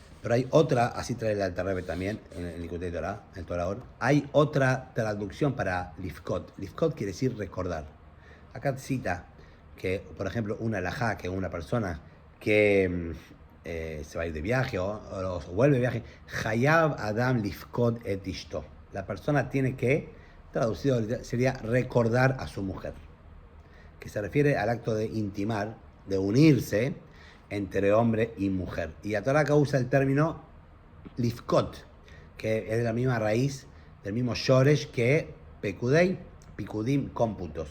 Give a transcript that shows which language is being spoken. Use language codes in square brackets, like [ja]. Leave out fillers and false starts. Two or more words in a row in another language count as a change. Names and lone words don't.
[es] Pero hay otra, así trae el Alter Rebbe también, en el Likutei Torah, en Torah Or, hay otra traducción para lifkot. Lifkot quiere decir recordar. Acá cita que, por ejemplo, una alajá, que una persona que se va a ir de viaje o vuelve de viaje, [he] חייב אדם לפקוד את אשתו. [es] La persona tiene que, traducido sería recordar a su mujer, que se refiere al acto de intimar, de unirse entre hombre y mujer. Y la Torah acá usa el término lifkot, que es de la misma raíz, del mismo shoresh que [he] פקודי, פקודים, [es] cómputos.